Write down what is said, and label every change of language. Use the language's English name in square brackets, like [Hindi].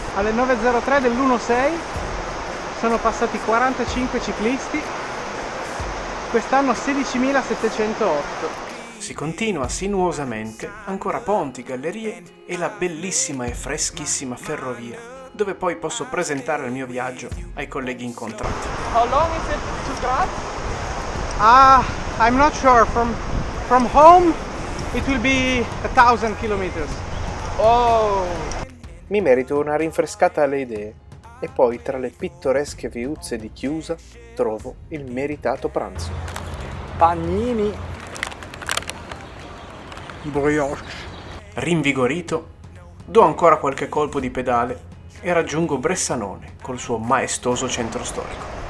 [Italian] Alle 9:03 dell'1-6 sono passati 45 ciclisti, quest'anno 16.708. Si continua sinuosamente, ancora ponti, gallerie e la bellissima e freschissima ferrovia, dove poi posso presentare il mio viaggio ai colleghi incontrati. [English] How long is it to Graz? I'm not sure. From home it will be 1,000 kilometers. Oh, [Italian] Mi merito una rinfrescata alle idee e poi tra le pittoresche viuzze di Chiusa trovo il meritato pranzo. Pagnini, brioche. Rinvigorito, do ancora qualche colpo di pedale e raggiungo Bressanone col suo maestoso centro storico.